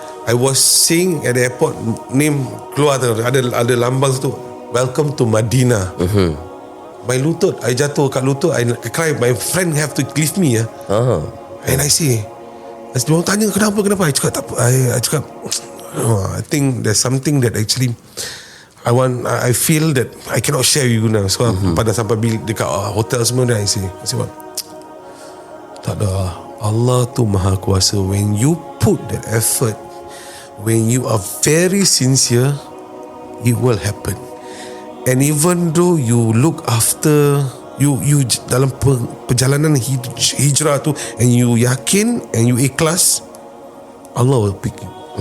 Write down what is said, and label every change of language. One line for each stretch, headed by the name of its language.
English: I was seeing at the airport, name
Malay: keluar tu, ada lambang tu,
English: welcome to Madinah. My lutut, I
Malay: jatuh kat lutut,
English: I cry. My friend have to lift me. And I say,
Malay: dia orang tanya kenapa. I cakap tak apa.
English: I
Malay: cakap,
English: I think there's something that actually I feel that I cannot share with you now.
Malay: So pada sampai dekat hotel semua,
English: I say what?
Malay: Tak ada. Allah tu maha kuasa.
English: When you put that effort, when you are very sincere, it will happen. And even though you look after you
Malay: dalam perjalanan hijrah tu,
English: and you yakin and you ikhlas, Allah will pick you.